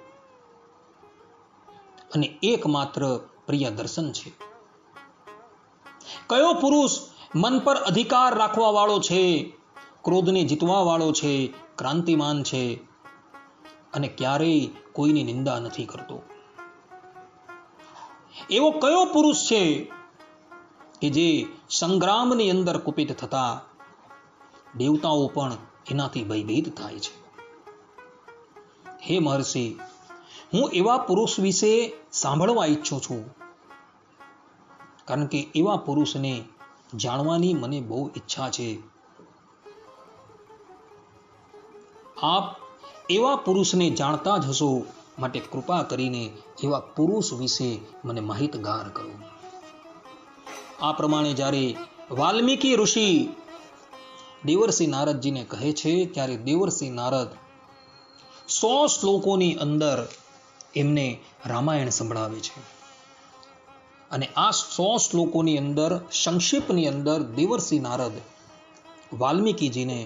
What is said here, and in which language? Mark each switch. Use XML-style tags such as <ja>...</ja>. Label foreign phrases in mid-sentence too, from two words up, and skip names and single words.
<gu>અને એકમાત્ર પ્રિય દર્શન છે, કયો પુરુષ મન પર અધિકાર રાખવા વાળો છે, ક્રોધને જીતવા વાળો છે, ક્રાંતિમાન છે અને ક્યારેય કોઈની નિંદા નથી કરતો। એવો કયો પુરુષ છે કે જે સંગ્રામની અંદર કુપિત થતા દેવતાઓ પણ એનાથી ભયભીત થાય છે। હે મહર્ષિ, હું એવા પુરુષ વિશે સાંભળવા ઈચ્છું છું, કારણ કે એવા પુરુષને જાણવાની મને બહુ ઇચ્છા છે। આપ એવા પુરુષને જાણતા જ હશો, માટે કૃપા કરીને એવા પુરુષ વિશે મને માહિતગાર કરો। આ પ્રમાણે જ્યારે વાલ્મીકિ ઋષિ દેવર્ષિ નારદ જી ને કહે છે ત્યારે દેવર્ષિ નારદ 100 શ્લોકોની અંદર એમને રામાયણ સંભળાવે છે અને આ 100 શ્લોકોની અંદર સંક્ષેપની અંદર દેવર્ષિ નારદ વાલ્મીકિ જી ને</gu>